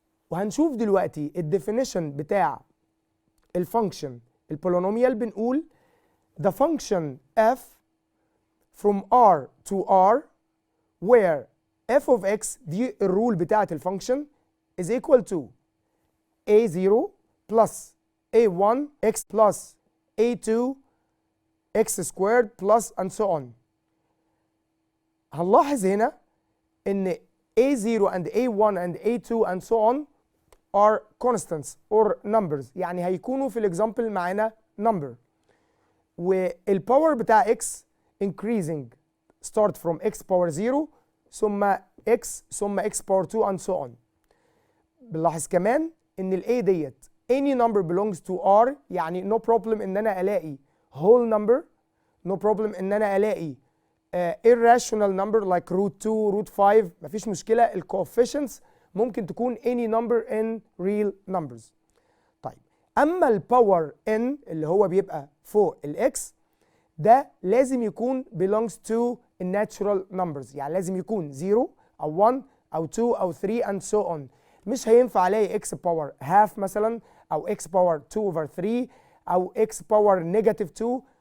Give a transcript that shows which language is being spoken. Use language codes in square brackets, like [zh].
[ar] وهنشوف دلوقتي الديفينيشن بتاع الفانكشن البولينوميال. [en] بنقول the function f from r to r where f of x [ar] دي الرول بتاعت الفانكشن [en] is equal to a0 plus a1 x plus a2 x squared plus and so on. هنلاحظ هنا ان a0 and a1 and a2 and so on are constants or numbers، [ar] يعني هيكونوا في الاكزامبل معانا [en] number. والباور بتاع x increasing start from x power 0 ثم x ثم x power 2 and so on. بنلاحظ كمان ان ال a ديت any number belongs to r، يعني no problem ان انا الاقي whole number، no problem ان انا الاقي irrational number like root 2 root 5، [ar] مفيش مشكلة. [en] ال coefficients ممكن تكون any number in real numbers. [ar] طيب اما الباور n اللي هو بيبقى فوق ال x ده لازم يكون [en] belongs to natural numbers، [ar] يعني لازم يكون 0 او 1 او 2 او 3 and so on. مش هينفع الاقي x باور half مثلا او x باور 2 over 3 او x باور negative 2.